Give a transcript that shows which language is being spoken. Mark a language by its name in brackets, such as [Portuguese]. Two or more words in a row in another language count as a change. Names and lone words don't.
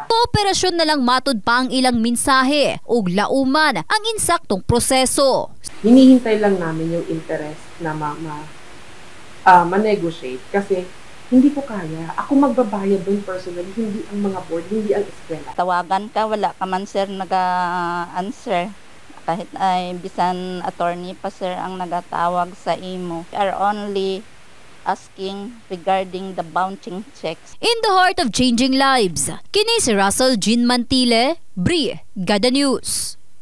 [Cebuano] Kooperasyon na lang matud pa ang ilang mensahe ug lauman ang insaktong proseso. [Filipino] Hinihintay lang namin yung interest na ma-negotiate kasi hindi ko kaya. Ako magbabayad doon personally, hindi ang mga board, hindi ang eskwela. [Hiligaynon] Tawagan ka, wala ka man sir naga-answer. Kahit ay bisan attorney pa sir ang nagatawag sa imo. [English] We are only asking regarding the bouncing checks. In the heart of changing lives, [Cebuano] kini si Russell Jean Mantile, Brigada News.